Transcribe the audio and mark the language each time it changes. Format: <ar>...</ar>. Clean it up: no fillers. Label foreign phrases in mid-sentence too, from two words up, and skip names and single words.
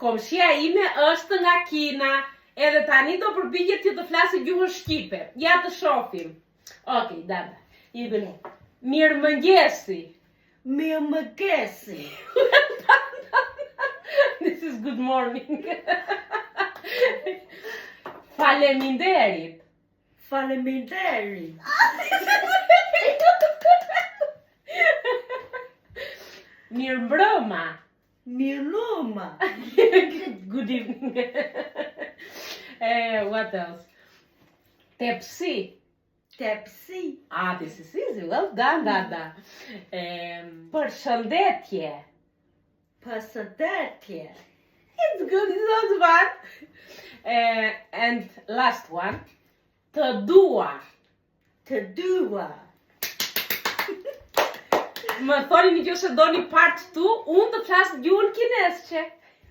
<sq>komshia ime është nga Kina, edhe tani do përpiqet që të flasë gjuhën shqipe. Ja të shohim. Okej, dada. Jepini. Mirëmëngjesi. Mirëmëngjesi.</sq> <en>This is good morning.</en> <sq>Faleminderit. Faleminderit. Mirëmbrëma. Mirëluma.</sq> <en>Good evening. What else?</en> <sq>Tepsi. Tepsi.</sq> <en>Ah, this is easy. Well done, Dada.</en> <sq>Përshëndetje. Përshëndetje.</sq> <en>It's good, it's not bad. And last one.</en> <sq>Të dua. Të dua. Më thoni një që se doni part 2, unë të flas gjuhën kinesçe.</sq>